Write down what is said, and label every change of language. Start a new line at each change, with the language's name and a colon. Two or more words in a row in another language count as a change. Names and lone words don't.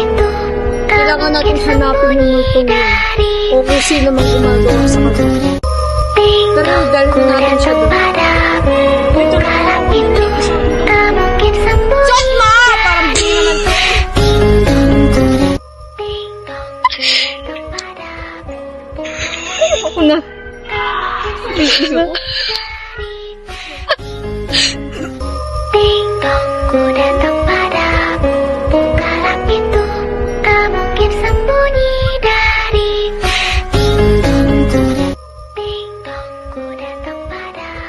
Filipino: Kailangan natin hanapin yung multo yun. O kung sino mang gumagawa sa kanila. Pero dalhin natin siya doon. Ito na ako. Diyos ma! Parang di naman. Ako na.
Indonesian: Ku datang padamu, malam itu tak mungkin sembunyi dari. Ding dong, ku datang padamu.